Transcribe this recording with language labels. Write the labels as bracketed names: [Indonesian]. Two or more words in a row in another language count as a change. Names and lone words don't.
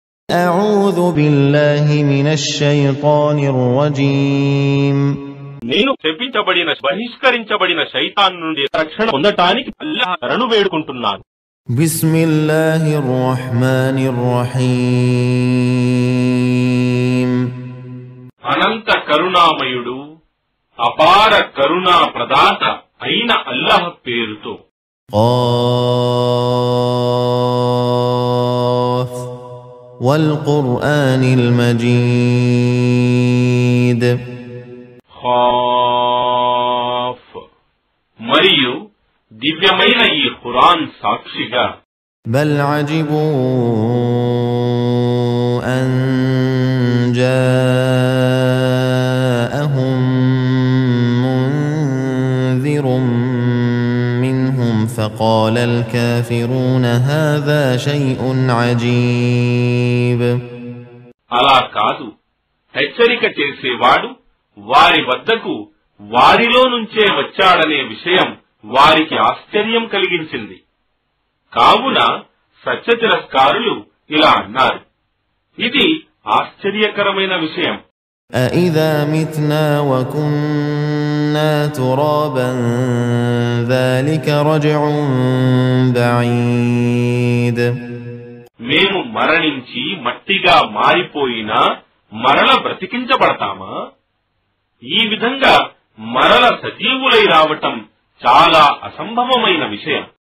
[Arabic] أعوذ بالله من الشيطان الرجيم [Telugu] నేను శపించబడిన బహిష్కరించబడిన శైతాన్ నుండి రక్షణ పొందటానికి అల్లాహ్ శరణు వేడుకుంటున్నాను. [Arabic] بسم الله الرحمن الرحيم [Telugu] అనంత కరుణామయుడు అపార కరుణా ప్రదాత అయిన అల్లాహ్ పేరుతో. [Arabic] قاف والقرآن المجيد [Telugu] ఖాఫ్ మరియు దివ్యమైన ఈ ఖురాన్ సాక్షిగా. [Arabic] بل عجبوا أن جاءهم منذر منهم فقال الكافرون هذا شيء عجيب. [Telugu] అలా కాదు, హెచ్చరిక చేసేవాడు వారి వద్దకు వారిలో నుంచే వచ్చాడనే విషయం వారికి ఆశ్చర్యం కలిగించింది. కావున సత్యతిరస్కారులు ఇలా అన్నారు, ఇది ఆశ్చర్యకరమైన విషయం. [Arabic] أَإِذَا مِتْنَا وَكُنَّا تُرَابًا ذَلِكَ رَجْعٌ بَعِيدٌ. [Telugu] మేము మరణించి మట్టిగా మారిపోయినా మరల బ్రతికించబడతామా? ఈ విధంగా మరల సజీవులై రావటం చాలా అసంభవమైన విషయం.